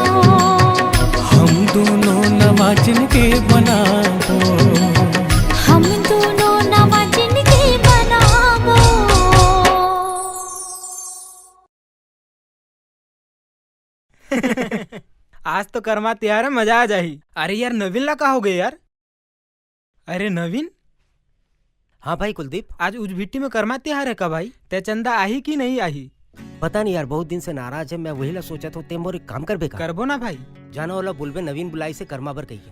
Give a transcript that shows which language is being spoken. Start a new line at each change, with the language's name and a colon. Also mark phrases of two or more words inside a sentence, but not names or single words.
Chhattisgarhi: हम दोनों नवा जिंदगी बनाबो। हम दोनों नवा जिंदगी बनाबो। आज तो कर्मा तैयार है, मजा आ जाही। अरे यार नवीन ला का हो गए यार? अरे नवीन। हाँ भाई कुलदीप, आज उजभिट्टी में कर्मा त्योहार है का भाई? ते चंदा आही कि नहीं आही? पता नहीं यार, बहुत दिन से नाराज है। मैं वही ला सोचा था ते मोर काम कर बेका। करबो ना भाई। जाना वाला बोलबे नवीन बुलाई से कर्मा बर कही।